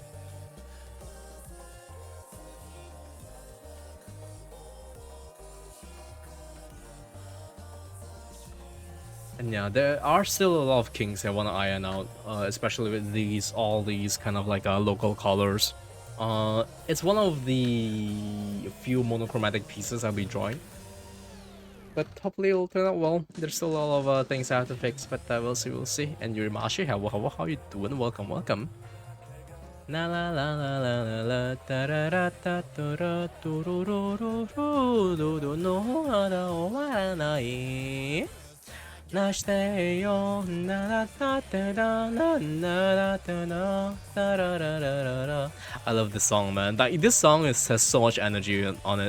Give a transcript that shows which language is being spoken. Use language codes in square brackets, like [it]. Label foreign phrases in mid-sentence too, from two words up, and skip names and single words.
[en] And yeah, there are still a lot of kinks I want to iron out, especially with all these kind of like local colors. It's one of the few monochromatic pieces I'll be drawing. But hopefully it'll turn out well. There's still a lot of things I have to fix, but we'll see. And Yurimashi, how you doing? Welcome. La la la la la la la ta ra ra ta tu ra tu ru ru ru ru du du [ja] no hara owaranai. [en] I love this song, man. This song has so much energy on it.